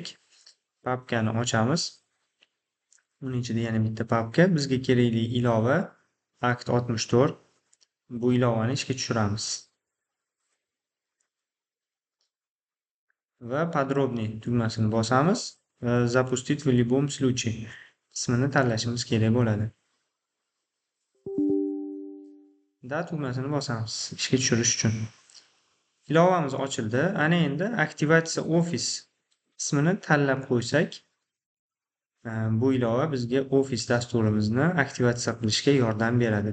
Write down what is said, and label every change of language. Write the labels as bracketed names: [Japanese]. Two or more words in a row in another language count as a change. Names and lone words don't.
[Uzbek] Papkani ochamiz. Uning ichida yana bitta papka. Bizga kerakli ilova Act 64. Bu ilovani ishga tushiramiz. Va подробный tugmasini bosamiz. [Russian] Запустить в любом случае [Uzbek] qismini tanlashimiz kerak bo'ladi. Da tugmasini bosamiz ishga tushirish uchun. Ilovamiz ochildi. Ana endi aktivatsiya Office qismini tanlab qo'ysak, bu ilova bizga Office dasturimizni aktivatsiya qilishga yordam beradi.